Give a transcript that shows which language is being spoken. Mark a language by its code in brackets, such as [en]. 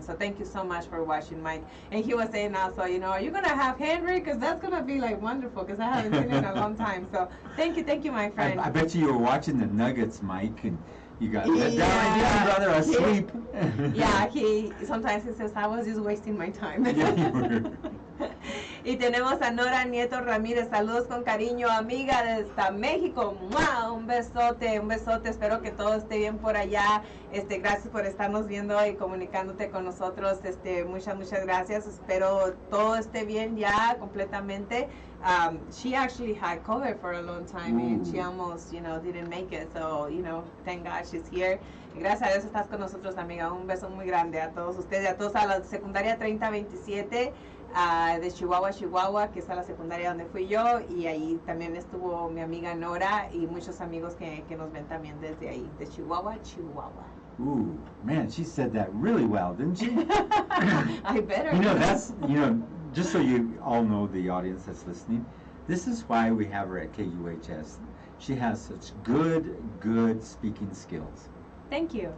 [en] So thank you so much for watching, Mike. And he was saying also, you know, are you going to have Henry? Because that's going to be like wonderful because I haven't seen him in a long time. So thank you, my friend. I bet you were watching the Nuggets, Mike, and you got let down again, brother, asleep. Yeah, sometimes he says, I was just wasting my time. Yeah, you were. [es] Y tenemos a Nora Nieto Ramírez, saludos con cariño, amiga desde México. ¡Mua! Un besote, espero que todo esté bien por allá. Gracias por estarnos viendo y comunicándote con nosotros. Muchas gracias. Espero todo esté bien ya completamente. [en] She actually had COVID for a long time and she almost, you know, didn't make it. So, you know, thank God she's here. [es] Y gracias a Dios estás con nosotros, amiga. Un beso muy grande a todos ustedes, a todos a la secundaria 3027. De Chihuahua, que es a la secundaria donde fui yo, y ahí también estuvo mi amiga Nora y muchos amigos que nos ven también desde ahí, de Chihuahua. [en] Ooh, man, she said that really well, didn't she? I better. You know, that's, you know, just so you all know, the audience that's listening, this is why we have her at KUHS. She has such good speaking skills. Thank you.